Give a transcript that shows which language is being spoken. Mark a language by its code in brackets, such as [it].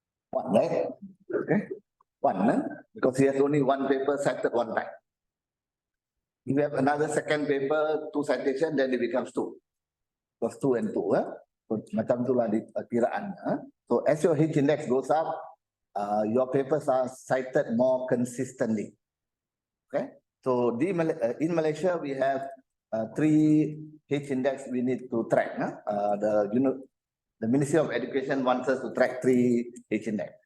[en] One, right? Okay. One, because he has only one paper cited 1 time. If you have another second paper, 2 citations, then it becomes 2. Because 2 and 2. [ms] Macam itulah kiraannya. [en] So as your H index goes up, your papers are cited more consistently. Okay. So in Malaysia we have 3 H index we need to track. The Ministry of Education wants us to track 3 H index.